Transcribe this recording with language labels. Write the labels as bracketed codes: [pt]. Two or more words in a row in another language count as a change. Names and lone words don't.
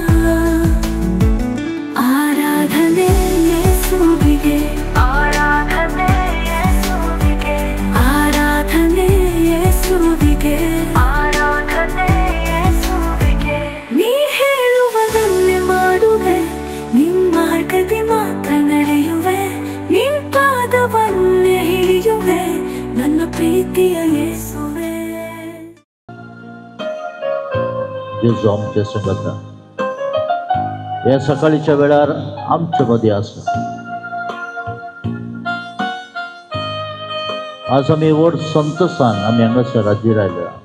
[kn] ಆರಾಧನೆ ಯೇಸುವಿಗೆ, ಆರಾಧನೆ ಯೇಸುವಿಗೆ, ಆರಾಧನೆ ಯೇಸುವಿಗೆ, ಆರಾಧನೆ ಯೇಸುವಿಗೆ। ನೀ ಹೇಳುವುದನ್ನೇ ಮಾಡುವೆ, ನಿಮ್ಮ ಮಾರ್ಗದಿ ಮಾತ್ರ ನಡೆಯುವೆ, ನಿನ್ನ ಪಾದವನ್ನೇ ಹಿಡಿಯುವೆ, ನನ್ನ ಪ್ರೀತಿಯ ಯೇಸುವೇ। [kok] जेजू आमचे संगत या सकाळीच्या वेळार आमचे मध्ये आसा। आज आमी व्हड संतोशान आमी हांगासर हाजीर आयल्या।